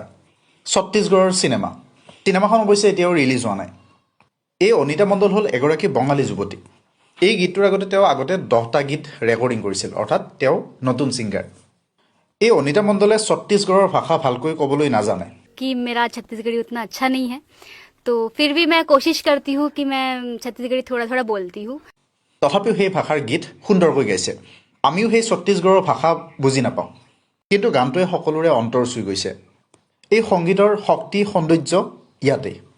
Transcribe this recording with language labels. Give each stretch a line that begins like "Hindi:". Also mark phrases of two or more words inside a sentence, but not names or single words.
Assamese: ছত্তীশগড়ৰ চিনেমাখন অৱশ্যে এতিয়াও ৰিলিজ হোৱা নাই। এই অনিতা মণ্ডল হ'ল এগৰাকী বঙালী যুৱতী। এই গীতটোৰ আগতে তেওঁ 10টা গীত ৰেকৰ্ডিং কৰিছিল, অৰ্থাৎ তেওঁ নতুন ছিংগাৰ। এই অনিতা মণ্ডলে ছত্তীশগড়ৰ ভাষা ভালকৈ ক'বলৈ নাজানে।
Hindi: कि मेरा छत्तीसगढ़ी उतना अच्छा नहीं है, तो फिर भी मैं कोशिश करती हूँ कि मैं छत्तीसगढ़ी थोड़ा थोड़ा बोलती हूँ।
Assamese: তথাপিও সেই ভাষাৰ গীত সুন্দৰকৈ গাইছে। আমিও সেই ছত্তীশগড়ৰ ভাষা বুজি নাপাওঁ, কিন্তু গানটোৱে সকলোৰে অন্তৰ চুই গৈছে। এই সংগীতৰ শক্তি সৌন্দৰ্য ইয়াতেই।